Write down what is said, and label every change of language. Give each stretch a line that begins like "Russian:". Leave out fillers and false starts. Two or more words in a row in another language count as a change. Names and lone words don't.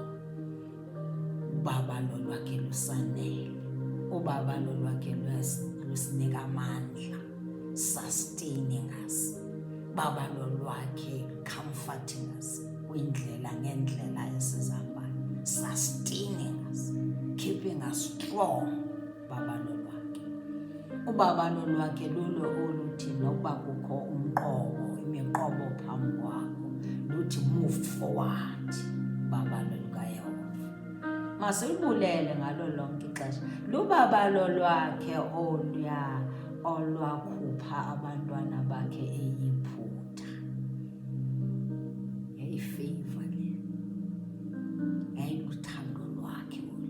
Xhosa: Ubabalo lwakhe lusanele, ubabalo lwakhe lusinika amandla,
English: sustaining us.
Xhosa: Ubabalo lwakhe
English: comforting us
Xhosa: kwindlela ngendlela esizahambayo,
English: sustaining us, keeping us strong.
Xhosa: Ubabalo lwakhe, ubabalo lwakhe lulo oluthi nokuba kukho umqobo, imiqobo phambi kwakho, luthi
English: move forward.
Xhosa: Ubabalo lukaYehova masilubulele ngalo lonke ixesha. Lubabalo lwakhe olwakhupha abantwana bakhe eyiphutha. Yayifavor le, yayiluthando lwakhe olu.